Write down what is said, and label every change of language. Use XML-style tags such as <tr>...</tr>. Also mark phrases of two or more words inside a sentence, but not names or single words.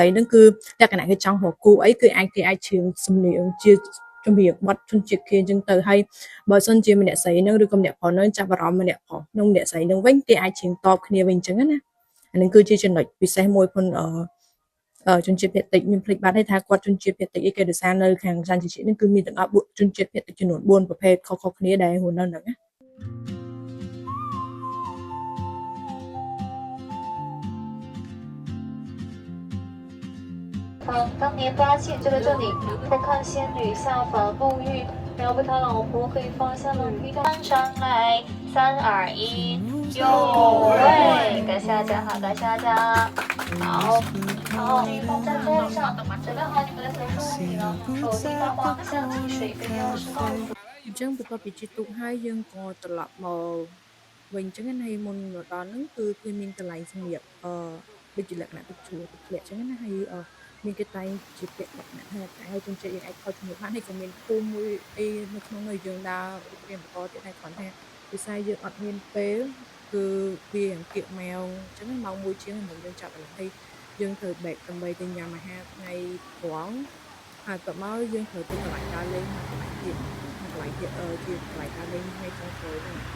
<km>ហ្នឹងគឺលក្ខណៈគេចង់រកគូអីគឺគេអាចជឿសំលៀងជាចម្រៀងបទជនជាតិគេអញ្ចឹងទៅហើយបើសិនជាម្នាក់ស្រីហ្នឹងឬក៏ម្នាក់ប្រុសហ្នឹងចាប់អារម្មណ៍ម្នាក់ប្រុសនិងម្នាក់ស្រីហ្នឹងវិញគេអាចជឿតបគ្នាវិញអញ្ចឹងណា អានឹងគឺជាចំណុចពិសេសមួយផងជនជាតិភាគតិចខ្ញុំភ្លេចបាត់ហើយថាគាត់ជនជាតិភាគតិចអីគេដោយសារនៅខាងសានជាតិនេះគឺមានទាំងអស់ជនជាតិភាគតិចចំនួន4ប្រភេទខុសៗគ្នាដែលរស់នៅហ្នឹងណា</km> <zh>当年八戒就在这里偷看仙女下凡沐浴，然后被他老婆给发现了，一上来，3、2、1，有喂，感谢大家哈，感谢大家，好，好，你放在桌子上，准备好你们的随身物品了，手机、打火、相机、水杯、钥匙、帽子。</zh> <km>អញ្ចឹងបន្ទាប់ពីជិះទូកហើយយើងក៏ត្រឡប់មកវិញអញ្ចឹងហើយមុនមកដល់ហ្នឹងគឺគេមានកន្លែងសម្រាប់ដូចជាលក្ខណៈទឹកជ្រោះ ទឹកធ្លាក់អញ្ចឹងណាហើយមានគេតែងជាពាក្យលក្ខណៈថាហើយជនជាតិយើងអាចខុសជំនឿបានហើយក៏មានភូមិមួយអីនៅក្នុងនោះយើងដើររៀនបន្តទៀតហើយគ្រាន់តែវិស័យយើងអត់មានពេលគឺវាអង្គាកម៉ោងអញ្ចឹងម៉ោង1ជាងមិនយើងចាប់ដល់ហើយយើងត្រូវ break ដើម្បីទៅញ៉ាំអាហារថ្ងៃព្រមហើយក៏មកយើងត្រូវទៅកន្លែងដើរលេងមកកន្លែងទៀតកន្លែងទៀតជាកន្លែងដើរលេងថ្ងៃចុងក្រោយហ្នឹង</km>